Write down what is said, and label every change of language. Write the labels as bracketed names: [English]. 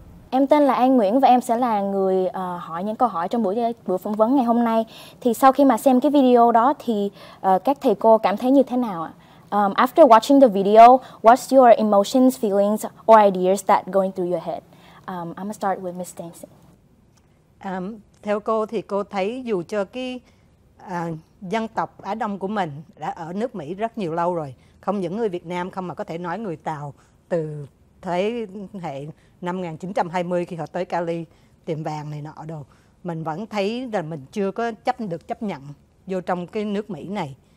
[Vietnamese] Em tên là An Nguyễn và em sẽ là người hỏi những câu hỏi trong buổi phỏng vấn ngày hôm nay. Thì sau khi mà xem cái video đó thì các thầy cô cảm thấy như thế nào ạ? [English] After watching the video, what's your emotions, feelings or ideas that going through your head? I'm gonna start with Miss Dancing. [Vietnamese] Theo cô thì cô thấy dù cho cái dân tộc Á Đông của mình đã ở nước Mỹ rất nhiều lâu rồi, không những người Việt Nam không mà có thể nói người Tàu từ thế hệ năm 1920 khi họ tới Cali tìm vàng này nọ đồ, mình vẫn thấy là mình chưa có được chấp nhận vô trong cái nước Mỹ này.